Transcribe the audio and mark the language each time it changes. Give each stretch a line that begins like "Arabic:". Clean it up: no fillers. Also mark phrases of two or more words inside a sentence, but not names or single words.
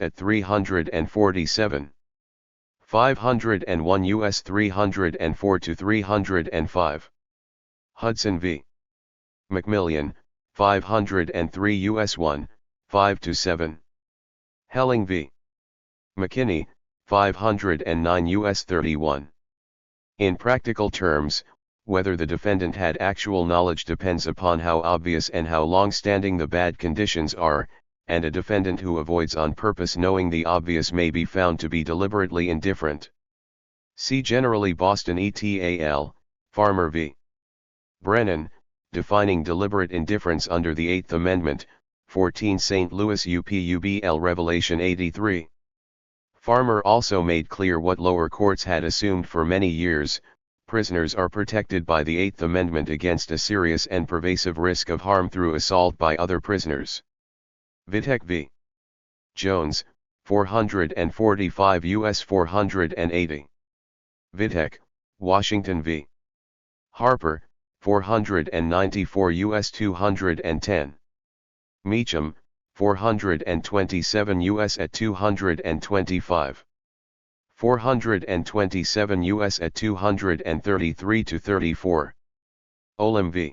English: at 347. 501 U.S. 304-305. Hudson v. Macmillan, 503 U.S. 1, 5-7. Helling v. McKinney, 509 U.S. 31. In practical terms, whether the defendant had actual knowledge depends upon how obvious and how long-standing the bad conditions are, and a defendant who avoids on purpose knowing the obvious may be found to be deliberately indifferent. See generally Boston et al., Farmer v. Brennan, defining deliberate indifference under the Eighth Amendment, 14 St. Louis UPUBL Revelation 83. Farmer also made clear what lower courts had assumed for many years: prisoners are protected by the Eighth Amendment against a serious and pervasive risk of harm through assault by other prisoners. Vitek v. Jones, 445 U.S. 480. Vitek, Washington v. Harper, 494 U.S. 210. Meacham, 427 U.S. at 225. 427 U.S. at 233-34. Olam v.